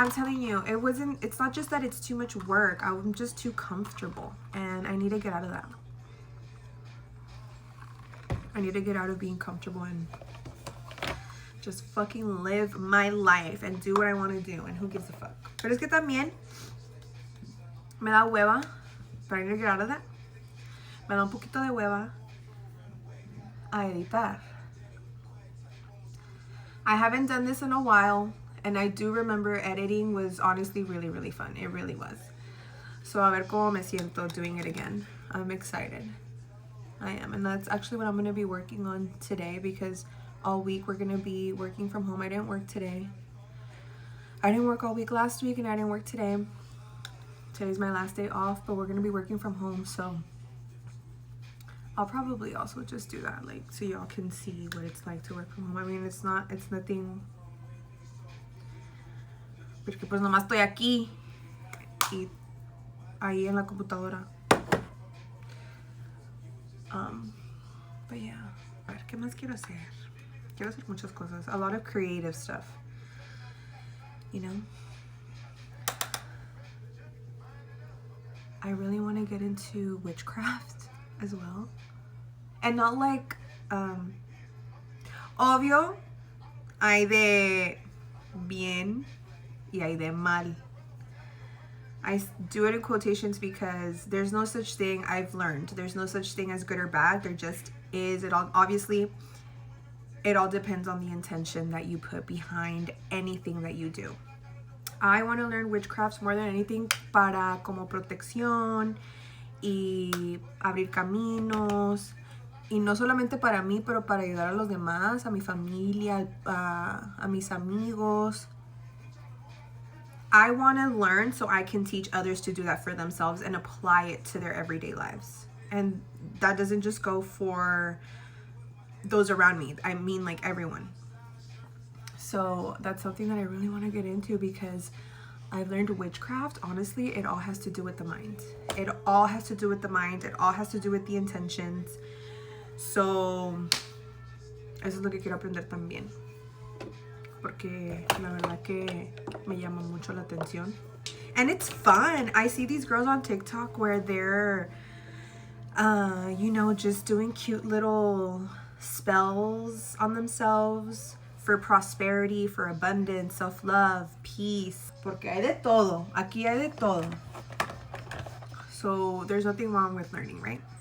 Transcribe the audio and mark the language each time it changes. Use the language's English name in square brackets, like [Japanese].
[English] I'm telling you, it's not just that it's too much work. I'm just too comfortable, and I need to get out of that. I need to get out of being comfortable and just fucking live my life and do what I want to do, and who gives a fuck. [Spanish] Pero es que también me da hueva, [English] but I need to get out of that. [Spanish] Me da un poquito de hueva a editar. [English] I haven't done this in a while, and I do remember editing was honestly really fun. It really was. So [Spanish] a ver cómo me siento [English] doing it again. I'm excited. I am, and that's actually what I'm going to be working on today, because all week we're going to be working from home. I didn't work today. I didn't work all week last week, and I didn't work today. Today's my last day off, but we're going to be working from home, so I'll probably also just do that, like, so y'all can see what it's like to work from home. I mean, it's nothing, [Spanish] porque pues nomás estoy aquí y ahí en la computadora. [English] But yeah, [Spanish] a ver, ¿qué más quiero hacer? Quiero hacer muchas cosas, [English] a lot of creative stuff, you know? I really want to get into witchcraft as well. And not like, [Spanish] obvio, hay de bien y hay de mal. [English] I do it in quotations because there's no such thing, I've learned, there's no such thing as good or bad. There just is. It all, obviously, it all depends on the intention that you put behind anything that you do. I want to learn witchcrafts more than anything [Spanish] para como protección y abrir caminos. Y no solamente para mí, pero para ayudar a los demás, a mi familia, a mis amigos. [English] I want to learn so I can teach others to do that for themselves and apply it to their everyday lives. And that doesn't just go for those around me. I mean, like, everyone. So that's something that I really want to get into, because I've learned witchcraft. Honestly, it all has to do with the mind. It all has to do with the mind. It all has to do with the intentions. [Spanish] So, eso es lo que quiero aprender también. Porque la verdad que me llama mucho la atención. [English] And it's fun. I see these girls on TikTok where they're, you know, just doing cute little spells on themselves for prosperity, for abundance, self-love, peace. [Spanish] Porque hay de todo. Aquí hay de todo. [English] So there's nothing wrong with learning, right?